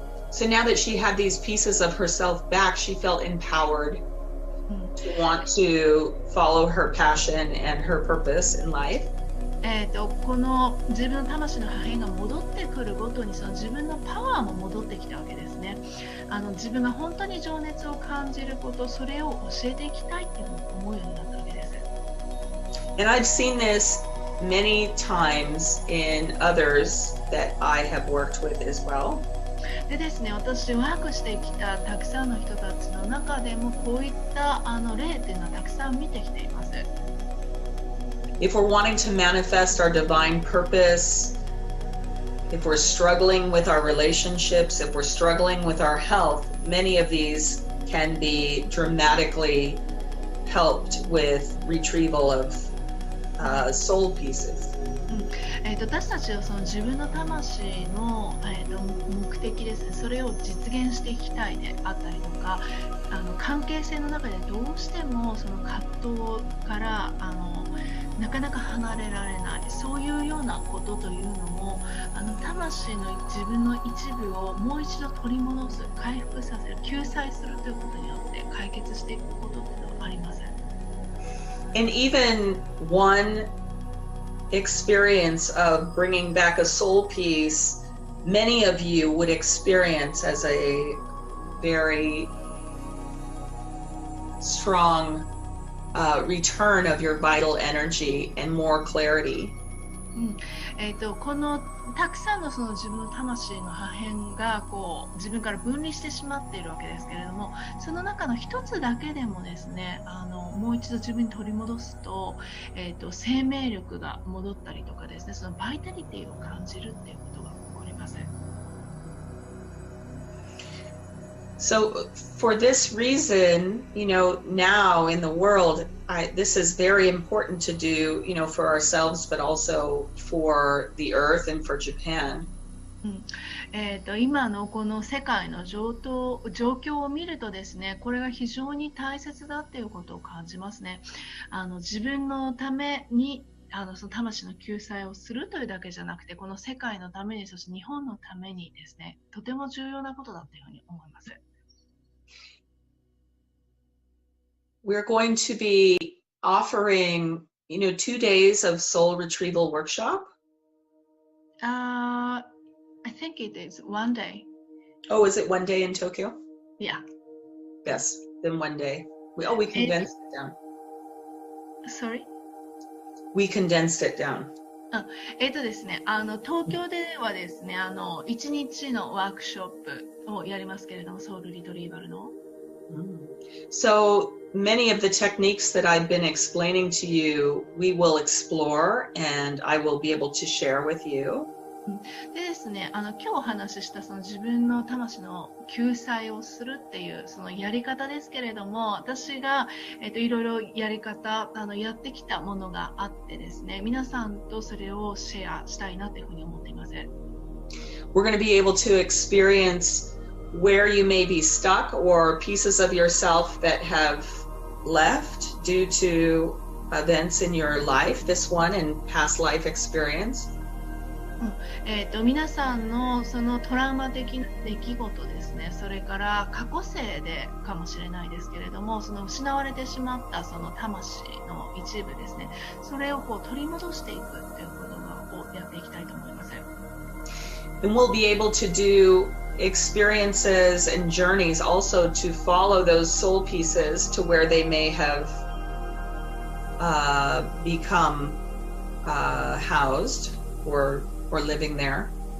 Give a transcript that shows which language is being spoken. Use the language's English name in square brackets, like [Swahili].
[English] So now that she had these pieces of herself back, she felt empowered to want to follow her passion and her purpose in life. [Japanese] この自分の魂の破片が戻ってくるごとに、その自分のパワーも戻ってきたわけですね。自分が本当に情熱を感じること、それを教えていきたいっていうのを思うようになったわけです。 [English] And I've seen this many times in others that I have worked with as well. [Japanese] でですね、私ワークしてきたたくさんの人たちの中でもこういった例っていうのはたくさん見てきています。 [English] If we're wanting to manifest our divine purpose, if we're struggling with our relationships, if we're struggling with our health, many of these can be dramatically helped with retrieval of soul pieces. [Japanese] 私たちはその自分の魂の、目的ですね、それを実現していきたいであったりとか、関係性の中でどうしてもその葛藤からなかなか離れられない、そういうようなことというのも魂の自分の一部をもう一度取り戻す、回復させる、救済するということによって解決していくことっていうのはあります。 [English] And even one experience of bringing back a soul piece, many of you would experience as a very strong return of your vital energy and more clarity. [Japanese] このたくさんのその自分の魂の破片がこう自分から分離してしまっているわけですけれども、その中の一つだけでもですね、もう一度自分に取り戻すと、生命力が戻ったりとかですね、そのバイタリティを感じるっていうことが起こります。 [English] So for this reason, now in the world, this is very important to do, for ourselves, but also for the earth and for Japan. [Japanese] 今のこの世界の状況を見るとですね、これが非常に大切だっていうことを感じますね。自分のためにその魂の救済をするというだけじゃなくて、この世界のために、そして日本のためにですね、とても重要なことだというふうに思います。 [English] We're going to be offering, 2 days of soul retrieval workshop. I think it is 1 day. Oh, is it 1 day in Tokyo? Yeah. Yes, then 1 day. We condensed it down. Sorry? We condensed it down. [Japanese] ですね、東京ではですね、1日のワークショップをやりますけれども、ソウルリトリーバルの。 [English] So many of the techniques that I've been explaining to you, we will explore and I will be able to share with you. [Japanese] でですね、今日お話ししたその自分の魂の救済をするっていうそのやり方ですけれども、私が、いろいろやり方やってきたものがあってですね、皆さんとそれをシェアしたいなというふうに思っています。 [English] We're going to be able to experience where you may be stuck or pieces of yourself that have left due to events in your life, this one and past life experience. [Japanese] 皆さんのそのトラウマ的な出来事ですね、それから過去世でかもしれないですけれども、その失われてしまったその魂の一部ですね、それをこう取り戻していくということをやっていきたいと思います。 [English] And we'll be able to do experiences and journeys also to follow those soul pieces to where they may have become housed or living there.